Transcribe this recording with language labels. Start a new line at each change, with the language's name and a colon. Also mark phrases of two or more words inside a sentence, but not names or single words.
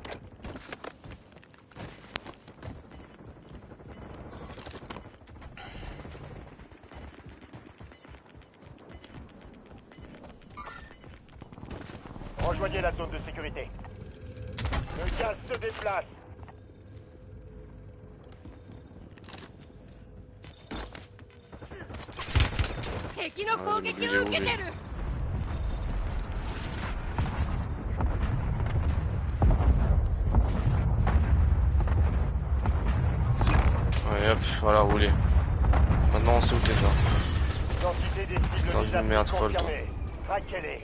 French: Rejoignez la zone de sécurité. Le gaz se déplace.
Japanese: 敵の攻撃を受けてる
French: Ouais, hop, voilà, roulez. Maintenant, on sait où t'es, toi. L'identité des cibles Dans déjà une merde folle, toi. confirmée. Traquez-les.